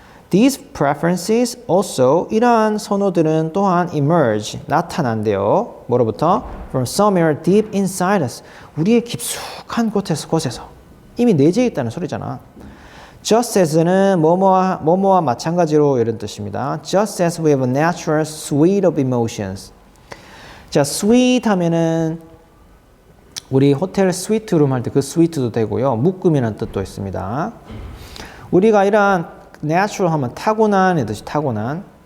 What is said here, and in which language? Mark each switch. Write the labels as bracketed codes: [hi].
[en] These preferences also, [ko] 이러한 선호들은 또한 [en] emerge, [ko] 나타난대요. 뭐로부터? [en] From somewhere deep inside us. [ko] 우리의 깊숙한 곳에서. 이미 내재해 있다는 소리잖아. Just as는 뭐뭐와 마찬가지로 이런 뜻입니다. [en] Just as we have a natural suite of emotions. [ko] 자, sweet 하면은 우리 호텔 스위트룸 할 때 그 스위트도 되고요. 묶음이라는 뜻도 있습니다. 우리가 이러한 natural 하면 타고난의 뜻이 타고난.